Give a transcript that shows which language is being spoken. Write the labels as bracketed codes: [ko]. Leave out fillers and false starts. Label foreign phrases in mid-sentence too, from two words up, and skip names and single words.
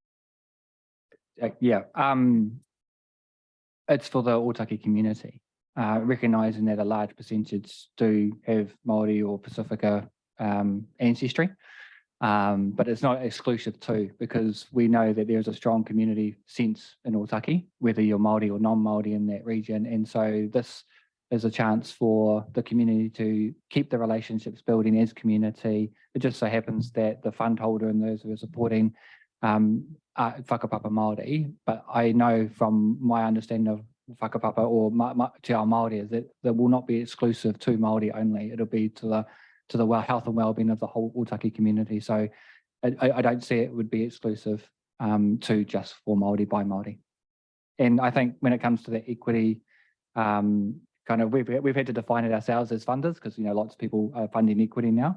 [en] It's for the Ōtaki community, recognising that a large percentage do have Māori or Pacifica ancestry, but it's not exclusive to, because we know that there's a strong community sense in Ōtaki, whether you're Māori or non-Māori in that region, and so this is a chance for the community to keep the relationships building as community. It just so happens that the fund holder and those who are supporting [mi] whakapapa Māori, [en] but I know from my understanding of whakapapa or [mi] te ao Māori [en] is that it will not be exclusive to Māori only. It'll be to the health and well-being of the whole Ōtaki community. So I don't see it would be exclusive to just for Māori by Māori. And I think when it comes to the equity, we've had to define it ourselves as funders, because lots of people are funding equity now.